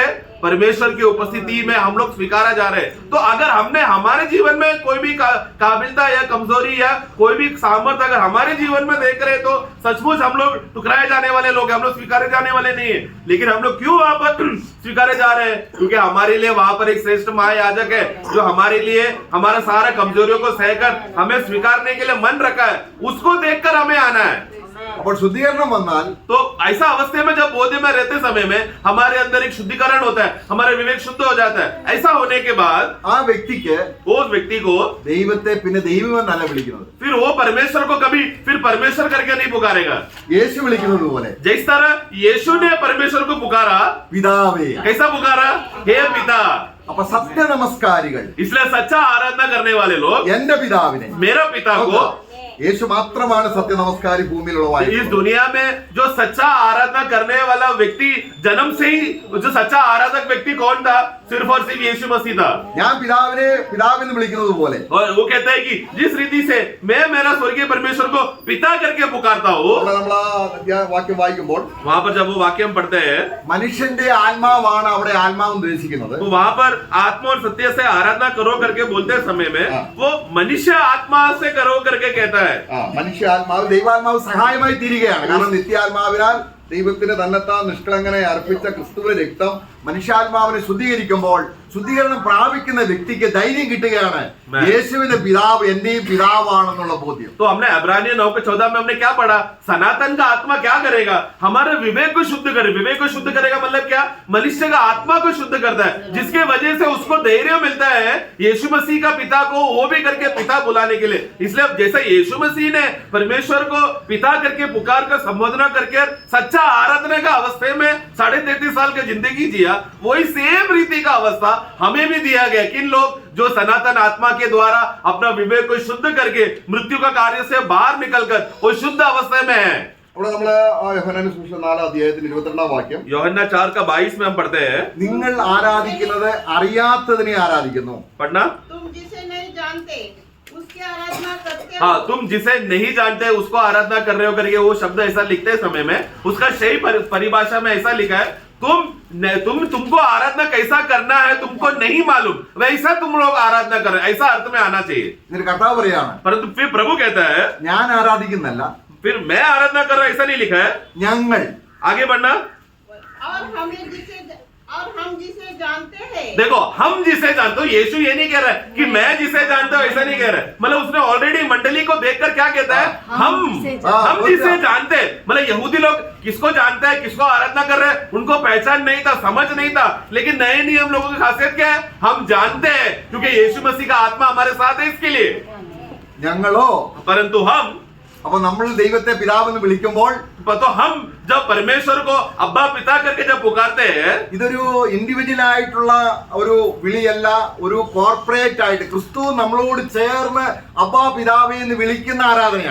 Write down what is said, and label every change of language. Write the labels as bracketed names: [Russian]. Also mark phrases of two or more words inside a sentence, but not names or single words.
[Hindi] परमेश्वर की उपस्थिति में हम लोग स्वीकारा जा रहे हैं। तो अगर हमने हमारे जीवन में कोई भी काबिलता या कमजोरी या कोई भी सामर्थ्य अगर हमारे जीवन में देख रहे हैं तो सचमुच हम लोग ठुकराए जाने वाले लोग, हम लोग स्वीकारे जाने वाले नहीं है। लेकिन हम लोग क्यों वहां पर स्वीकारे जा रहे हैं? क्योंकि हमारे लिए वहां पर एक श्रेष्ठ महायाजक है जो हमारे लिए हमारा सारा कमजोरियों को सहकर हमें स्वीकारने के लिए मन रखा है। उसको देखकर हमें आना है। [Malayalam] അപ്പോൾ ശുദ്ധീകരണം വന്നാൽ, [Hindi] तो ऐसा अवस्था में जब बोध में रहते समय में हमारे अंदर एक शुद्धिकरण होता है, हमारा विवेक शुद्ध हो जाता है। ऐसा होने के बाद [Malayalam] ആ വ്യക്തിക്ക് [Hindi] उस व्यक्ति को [Malayalam] ദൈവത്തെ പിന്നെ ദൈവമെന്നല്ല വിളിക്കുന്നത്, [Hindi] फिर वो परमेश्वर को कभी फिर परमेश्वर करके नहीं पुकारेगा। [Malayalam] യേശു വിളിക്കുന്നത് പോലെ [Hindi] जिस तरह यीशु ने परमेश्वर को पुकारा, [Malayalam] പിതാവേ. [Hindi] कैसा पुकारा? हे पिता। [Malayalam] അപ്പൊ സത്യ നമസ്കാരികൾ [Hindi] इसलिए सच्चा आराधना करने वाले लोग [Malayalam] എന്റെ പിതാവിനെ, [Hindi] मेरा पिता को, [Malayalam] യേശു മാത്രമാണ് സത്യ നമസ്കാരി ഭൂമിയിലുള്ളവായി. [Hindi] इस दुनिया में जो सच्चा आराधना करने वाला व्यक्ति जन्म से ही जो सच्चा आराधक व्यक्ति कौन था? सिर्फ और सिर्फ यीशु मसीह था। [Malayalam] ഞാൻ പിതാവെന്ന് വിളിക്കുന്നത് പോലെ, [Hindi] और वो कहता है कि जिस रीति से मैं मेरा स्वर्गीय परमेश्वर को पिता करके पुकारता हूँ, [Malayalam] നമ്മൾ ആ വാക്യം വായിക്കുമ്പോൾ [Hindi] वहाँ पर जब वो वाक्य हम पढ़ते हैं [Malayalam] മനുഷ്യന്റെ ആത്മാവാണ് അവിടെ ആത്മാവ് ഉദ്ദേശിക്കുന്നത്. [Hindi] तो वहाँ पर आत्मा और सत्य से आराधना करो करके बोलते समय में वो मनुष्य आत्मा से करो करके कहता है। [Malayalam] മനുഷ്യ ആത്മാവ് ദൈവാത്മാവ് സഹായമായി തീരുകയാണ്. കാരണം നിത്യാത്മാവിനാൽ ദൈവത്തിന് തന്നെത്താൻ നിഷ്കളങ്കനായി അർപ്പിച്ച ക്രിസ്തുവിന്റെ രക്തം മനുഷ്യാത്മാവിനെ ശുദ്ധീകരിക്കുമ്പോൾ ശുദ്ധീകരണം പ്രാപിക്കുന്ന വ്യക്തിക്ക് ധൈര്യം കിട്ടുകയാണ് [Hindi] मैं- [Malayalam] യേശുവിന്റെ പിതാവ് എന്റെയും പിതാവാണെന്നുള്ള ബോധ്യം. [Hindi] तो हमने इब्रानियों 9:14 में हमने क्या पढ़ा? सनातन का आत्मा क्या करेगा? हमारे विवेक को शुद्ध करे। विवेक को शुद्ध करेगा मतलब क्या? मनुष्य का आत्मा को शुद्ध करता है, जिसके वजह से उसको धैर्य मिलता है यीशु मसीह का पिता को वो भी करके पिता बुलाने के लिए। इसलिए अब जैसे यीशु मसीह ने परमेश्वर को पिता करके पुकार कर संबोधना करके सच्चा आराधना का अवस्था में 33.5 साल की जिंदगी जिया, वही सेम रीति का अवस्था हमें भी दिया गया। किन लोग? जो सनातन आत्मा के द्वारा अपना विवेक को शुद्ध करके मृत्यु का कार्य से बाहर निकलकर वो शुद्ध अवस्था में है। [Malayalam] അവിടെ നമ്മള് യോഹന്നാന്റെ സുവിശേഷം 4-ാം അധ്യായത്തിന്റെ 22-ാം വാക്യം, [Hindi] യോഹन्ना 4:22 में हम पढ़ते हैं, [Malayalam] നിങ്ങൾ ആരാധിക്കുന്നത് അറിയാത്തതിനെ ആരാധിക്കുന്നു. [Hindi] पढ़ना। तुम जिसे नहीं जानते उसकी आराधना करते हो। हाँ, तुम जिसे नहीं जानते उसको आराधना कर रहे हो करके वो शब्द ऐसा लिखते समय में उसका सही परिभाषा में ऐसा लिखा है, तुमको आराधना कैसा करना है तुमको नहीं मालूम, वैसा तुम लोग आराधना कर रहे हैं, ऐसा अर्थ में आना चाहिए। [Malayalam] എന്നിട്ട് കർത്താവ് പറയാണ്, [Hindi] परंतु फिर प्रभु कहता है [Malayalam] ഞാൻ ആരാധിക്കുന്നല്ല, [Hindi] फिर मैं आराधना कर रहा हूं, ऐसा नहीं लिखा है। [Malayalam] ഞങ്ങൾ. [Hindi] आगे बढ़ना। और हम जिसे जानते हैं। देखो, हम जिसे जानते हो, यीशु ये नहीं कह रहा है कि मैं जिसे जानता हूं, ऐसा नहीं कह रहा है। मतलब उसने ऑलरेडी मंडली को देखकर क्या कहता है? हम जिसे जानते हैं। मतलब यहूदी लोग किसको जानते हैं, किसको आराधना कर रहे हैं, उनको पहचान नहीं था, समझ नहीं था। लेकिन नए नियम लोगों की खासियत क्या है? हम जानते हैं, क्योंकि यीशु मसीह का आत्मा हमारे साथ है इसके लिए। [Malayalam] ഞങ്ങളോ, [Hindi] परंतु हम, [Malayalam] അപ്പൊ നമ്മൾ ദൈവത്തെ പിതാവെന്ന് വിളിക്കുമ്പോൾ [Hindi] तो हम जब परमेश्वर को अब्बा पिता करके जब पुकारते हैं, [Malayalam] ഇതൊരു ഇൻഡിവിജ്വൽ ആയിട്ടുള്ള ഒരു വിളിയല്ല, ഒരു കോർപ്പറേറ്റ് ആയിട്ട് ക്രിസ്തു നമ്മളോട് ചേർന്ന് അബ്ബാ പിതാവേ എന്ന് വിളിക്കുന്ന ആരാധനയാണ്.